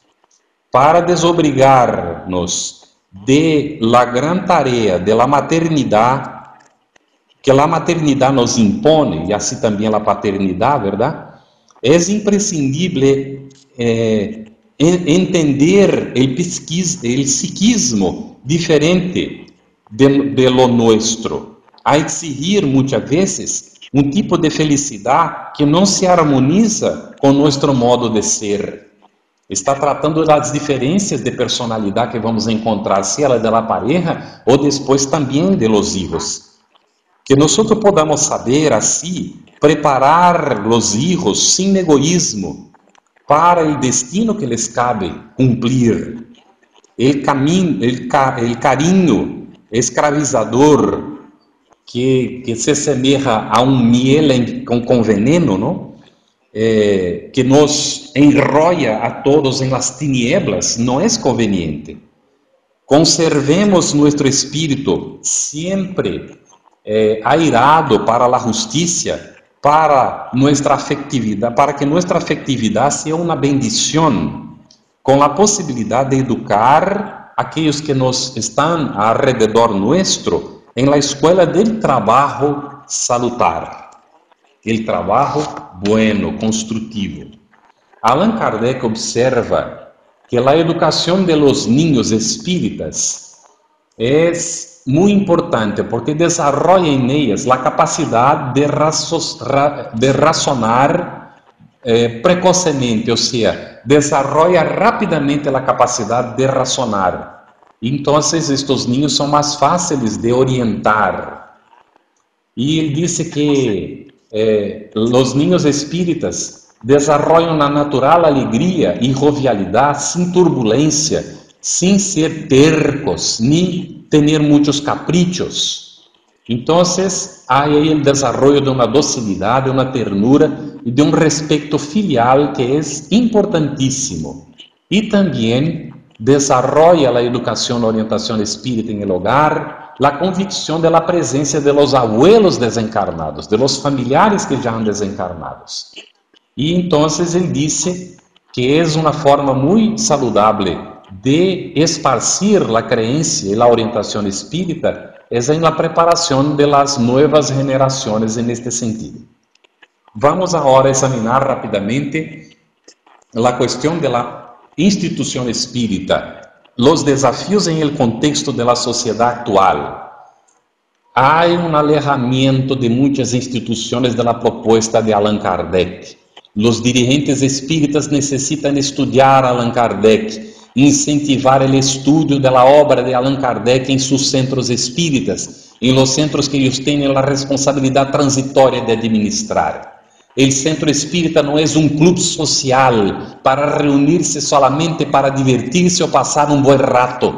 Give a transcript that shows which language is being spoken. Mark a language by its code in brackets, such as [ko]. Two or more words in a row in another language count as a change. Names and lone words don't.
[es] Para desobrigarnos de la gran tarea de la maternidad, que la maternidad nos impone, y así también la paternidad, ¿verdad? Es imprescindible entender el psiquismo diferente de lo nuestro, [pt] a exigir muitas vezes um tipo de felicidade que não se harmoniza com nosso modo de ser. Está tratando das diferenças de personalidade que vamos encontrar, se ela é da pareja ou depois também [es] de los hijos. [pt] Que nós podamos saber, assim, preparar os hijos sem egoísmo para o destino que les cabe cumprir. El carinho escravizador que se semeja a miel com veneno, não? [es] Que nos enrolla a todos em las tinieblas, [pt] não é conveniente. Conservemos nosso espírito sempre airado para a justiça, para nossa afetividade, para que nossa afetividade seja uma bendição, com a possibilidade de educar aqueles que nos estão [es] alrededor nuestro [pt] em [es] la escuela del trabajo [pt] salutar, [es] el trabajo bueno, [pt] construtivo. Allan Kardec observa que a educação de [es] los niños [pt] espíritas é muito importante porque [es] desarrolla en ellas la capacidad de razonar [pt] precocemente, ou seja, desarrolla rapidamente a capacidade de razonar. Então, estes niños são mais fáceis de orientar. E ele disse que os niños espíritas desarrollam na natural alegria e jovialidade, sem turbulência, sem ser tercos, nem ter muitos caprichos. Então, há aí o desenvolvimento de uma docilidade, uma ternura e de um respeito filial que é importantíssimo. E também desarrolla a educação, a orientação espírita [es] em el hogar, [pt] a convicção [es] de la [pt] presença [es] de los abuelos [pt] desencarnados, [es] de los familiares [pt] que já [es] han desencarnados. [pt] E então ele disse que é uma forma muito saludável de esparcir a crença e a orientação espírita, é em la preparação [es] de las nuevas [pt] generações [es] en este sentido. [pt] Vamos agora examinar rapidamente a questão [es] de la [pt] instituição espírita, os desafios em [es] el contexto de la [pt] sociedade actual. Há um alejamento de muitas instituições [es] de la propuesta [pt] de Allan Kardec. Os dirigentes espíritas necessitam estudar Allan Kardec, incentivar o estudo da obra de Allan Kardec em seus centros espíritas, em [es] los centros [pt] que eles têm a responsabilidade transitória de administrar. O centro espírita não é um clube social para reunir-se solamente para divertir-se ou passar um bom rato.